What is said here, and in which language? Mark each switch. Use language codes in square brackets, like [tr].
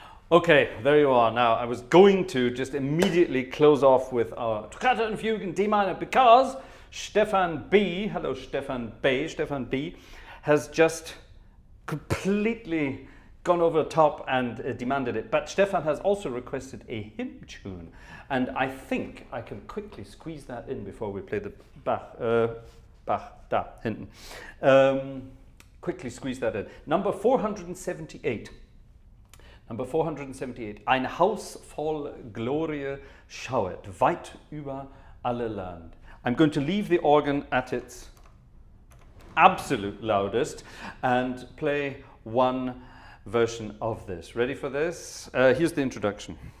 [en] Okay, there you are. Now, I was going to just immediately close off with our Toccata and Fugue in D minor because Stefan B, hello Stefan B, has just completely gone over the top and demanded it. But Stefan has also requested a hymn tune, and I think I can quickly squeeze that in before we play the Bach [de] da hinten. [en] Quickly squeeze that in. Number 478. Number 478. [de] Ein Haus voll Glorie schauet, weit über alle Land. [en] I'm going to leave the organ at its absolute loudest and play one version of this. Ready for this? Here's the introduction.